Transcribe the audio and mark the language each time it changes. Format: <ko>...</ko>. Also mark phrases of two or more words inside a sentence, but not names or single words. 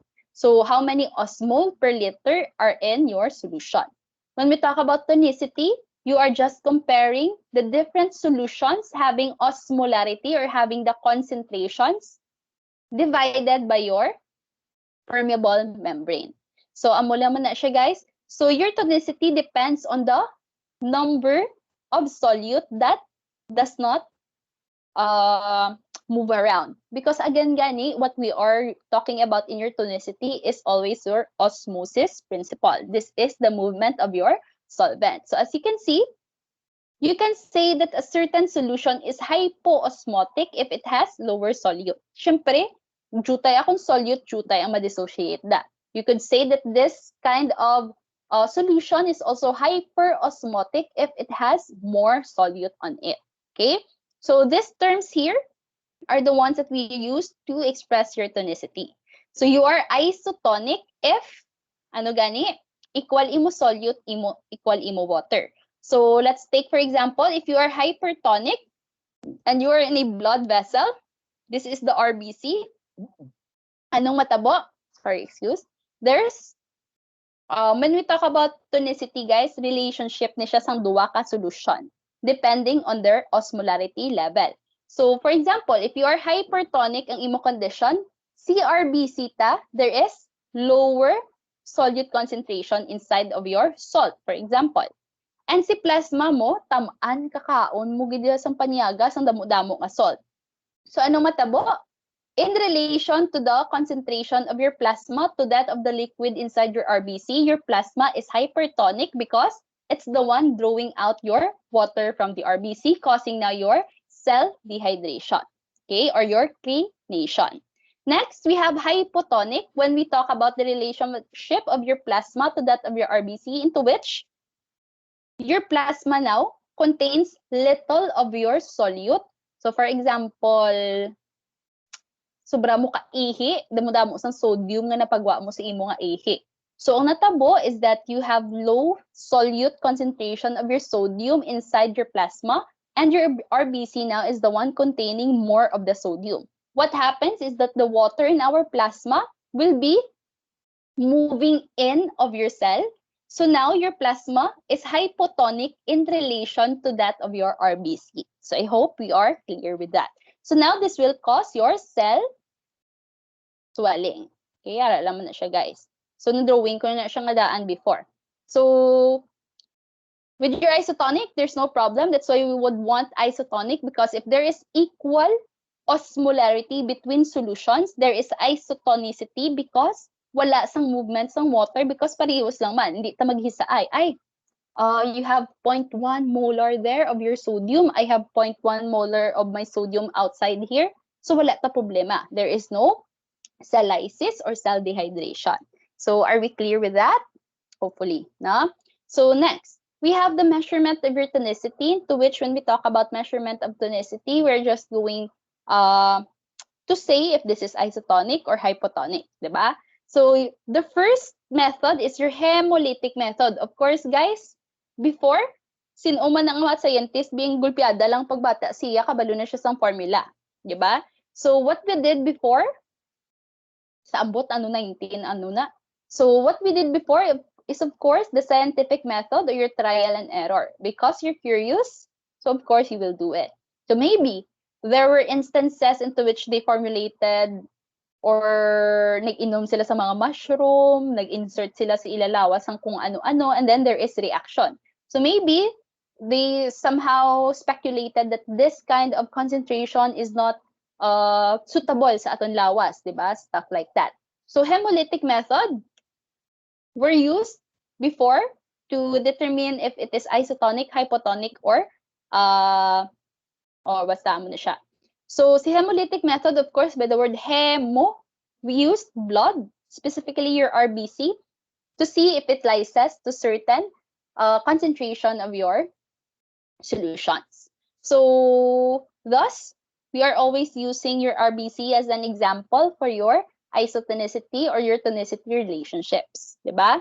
<en>So how many osmol per liter are in your solution? When we talk about tonicity, you are just comparing the different solutions having osmolarity or having the concentrations divided by your permeable membrane. So,</en> <hil>amula mo na siya, guys.</hil> <en>So, your tonicity depends on the number of solute that does not move around. Because again, gani, what we are talking about in your tonicity is always your osmosis principle. This is the movement of your solvent. So as you can see, you can say that a certain solution is hypoosmotic if it has lower solute.</en> <hil>Siyempre, jutay akong solute, jutay ang ma-dissociate da.</hil> <en>You could say that this kind of solution is also hyperosmotic if it has more solute on it. Okay? So these terms here are the ones that we use to express your tonicity. So you are isotonic if,</en> <hil>ano gani, equal imo solute, equal imo water.</hil> <en>So let's take, for example, if you are hypertonic and you are in a blood vessel, this is the RBC.</en> <hil>Anong matabo?</hil> <en>Sorry, excuse. There's, when we talk about tonicity, guys, relationship</en> <hil>ni siya sang duwa ka</hil> <en>solution depending on their osmolarity level. So, for example, if you are hypertonic</en> <hil>ang imo</hil> <en>condition, CRBC ta, there is lower solute concentration inside of your salt, for example.</en> <hil>And si plasma mo, tamaan kakaon mo gid sang panyaga sang damo-damo nga salt. So ano matabo?</hil> <en>In relation to the concentration of your plasma to that of the liquid inside your RBC, your plasma is hypertonic because it's the one drawing out your water from the RBC, causing now your cell dehydration, okay, or your crenation. Next, we have hypotonic when we talk about the relationship of your plasma to that of your RBC, into which your plasma now contains little of your solute. So for example,</en> <hil>sobra mo ka ihi, damo-damo sang sodium nga napagwa mo sa imo nga ihi.</hil> <en>So</en> <hil>ang natabo</hil> <en>is that you have low solute concentration of your sodium inside your plasma, and your RBC now is the one containing more of the sodium. What happens is that the water in our plasma will be moving in of your cell. So now your plasma is hypotonic in relation to that of your RBC. So I hope we are clear with that. So now this will cause your cell swelling.</en> <hil>Okay, alam mo na siya, guys. So na-drawing ko na siya nga daan before.</hil> <en>So with your isotonic, there's no problem. That's why we would want isotonic, because if there is equal osmolarity between solutions, there is isotonicity because</en> <hil>wala sang</hil> <en>movement sang water, because</en> <hil>parehas lang man. Hindi ta maghisaay.</hil> <en>You have 0.1 molar there of your sodium. I have 0.1 molar of my sodium outside here.</en> <hil>So wala ta problema.</hil> <en>There is no cell lysis or cell dehydration. So are we clear with that? Hopefully, no? So next, we have the measurement of your tonicity, to which when we talk about measurement of tonicity, we're just going to say if this is isotonic or hypotonic, diba? So the first method is your hemolytic method. Of course, guys, before,</en> <hil>sino man ang mga scientist being gulpiada lang pagbata siya, kabalo na siya sang formula, diba?</hil> <en>So what we did before,</en> <hil>sa ambot ano 19 ano na.</hil> <en>So what we did before is of course the scientific method or your trial and error. Because you're curious, so of course you will do it. So maybe there were instances into which they formulated or</en> <hil>nag-inom sila sa mga mushroom, nag-insert sila sa ilalawas ng kung ano-ano,</hil> <en>and then there is reaction. So maybe they somehow speculated that this kind of concentration is not suitable</en> <hil>sa aton lawas,</hil> <en>diba? Stuff like that. So hemolytic method were used before to determine if it is isotonic, hypotonic, or basta mo na siya. So si hemolytic method, of course, by the word hemo, we used blood, specifically your RBC, to see if it lyses to certain concentration of your solutions. So thus, we are always using your RBC as an example for your isotonicity or your tonicity relationships, diba?</en>